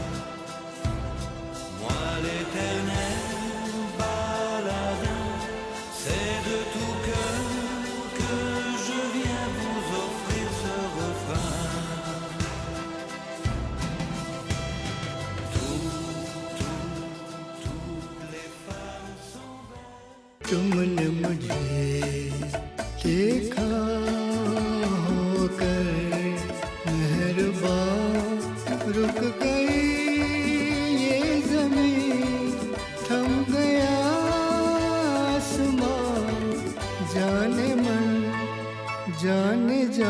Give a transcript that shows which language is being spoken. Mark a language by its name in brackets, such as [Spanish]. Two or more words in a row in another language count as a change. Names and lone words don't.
[French] Moi l'éternel baladin, c'est de tout cœur que je viens vous offrir ce refrain. Toutes les femmes sont belles. [Hindi] तुमने मुझे देखा होकर मेहरबान रुक गई ये ज़मीं, थम गया आसमां, जाने मन जाने जा।